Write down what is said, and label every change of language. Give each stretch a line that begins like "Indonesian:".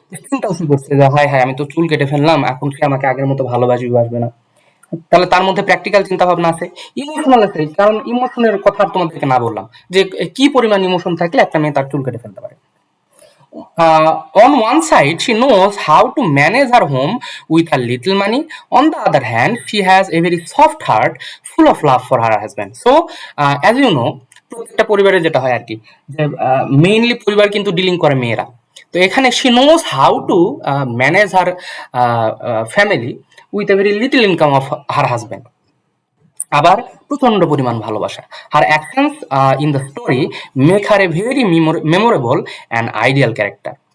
Bangla: চিন্তা সে করছে যে হায় হায়, আমি তো চুল কেটে ফেললাম, এখন সে আমাকে আগের মতো ভালোবাসবে না। তাহলে তার মধ্যে প্র্যাকটিক্যাল চিন্তা ভাবনা আছে। ইমোশনাল আছে, কারণ ইমোশনের কথা তোমাদেরকে না বললাম যে কি পরিমাণ ইমোশন থাকলে একটা মেয়ে তার চুল কেটে ফেলতে পারে।
English: On one side, she knows how to manage her home with a little money. On the other hand, she has a very soft heart, full of love for her husband. So, as you know,
Bangla: প্রত্যেকটা পরিবারে যেটা হয় আর কি, যে mainly পরিবার কিন্তু dealing করে মেয়েরা। তো এখানে
English: she knows how to manage her family with a very little income of her husband.
Bangla: আবার প্রচন্ড পরিমাণ ভালোবাসা।
English: Her actions in the story make her a very memorable and ideal character.